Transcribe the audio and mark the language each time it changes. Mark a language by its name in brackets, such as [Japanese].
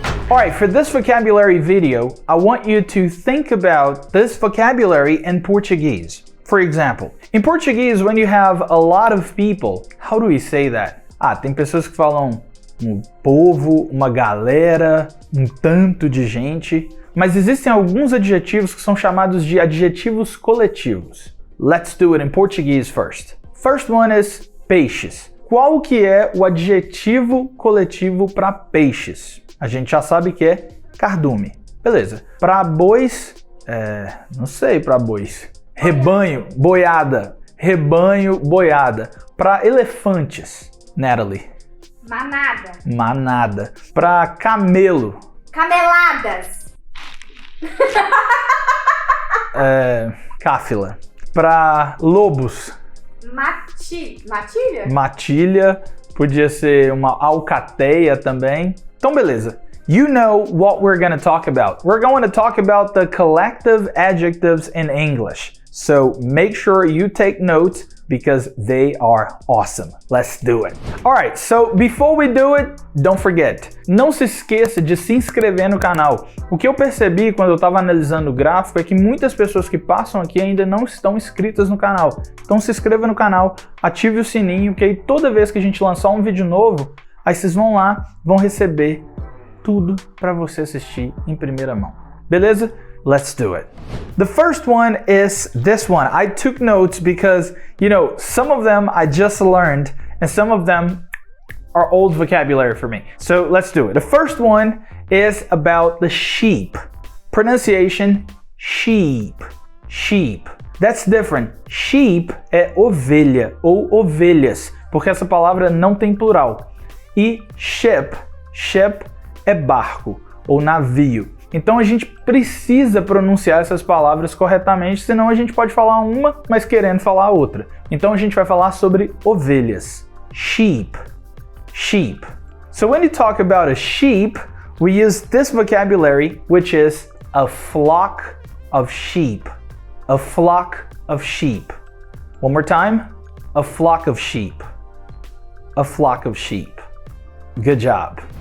[English] Alright, for this vocabulary video, I want you to think about this vocabulary in Portuguese. For example, in Portuguese, when you have a lot of people, how do we say that? [Portuguese] Tem pessoas que falam povo, uma galera, tanto de gente, mas existem alguns adjetivos que são chamados de adjetivos coletivos. [English] Let's do it in Portuguese first. First one is peixes. [Portuguese] Qual que é o adjetivo coletivo para peixes? A gente já sabe que é cardume. Beleza. Para bois, não sei para bois. Rebanho, boiada. Rebanho, boiada. Para elefantes, Natallí. Manada. Manada. Para camelo. Cameladas. Cáfila. Para lobos. Matilha? Matilha. Podia ser uma alcateia também. Então, beleza. [English] You know what we're going to talk about. We're going to talk about the collective adjectives in English. So make sure you take notes because they are awesome. Let's do it. Alright, so before we do it, don't forget. [Portuguese] Não se esqueça de se inscrever no canal. O que eu percebi quando eu estava analisando o gráfico é que muitas pessoas que passam aqui ainda não estão inscritas no canal. Então se inscreva no canal, ative o sininho, que aí toda vez que a gente lançar um vídeo novo, aí vocês vão lá, vão receber tudo para você assistir em primeira mão. Beleza? [English] Let's do it. The first one is this one. I took notes because, you know, some of them I just learned and some of them are old vocabulary for me. So let's do it. The first one is about the sheep. Pronunciation, sheep. Sheep. That's different. [Portuguese] Sheep é ovelha ou ovelhas, porque essa palavra não tem plural. E ship é barco ou navio. Então a gente precisa pronunciar essas palavras corretamente, senão a gente pode falar uma, mas querendo falar outra. Então a gente vai falar sobre ovelhas. [English] Sheep. Sheep. So when you talk about a sheep, we use this vocabulary, which is a flock of sheep. A flock of sheep. One more time. A flock of sheep. A flock of sheep. Good job.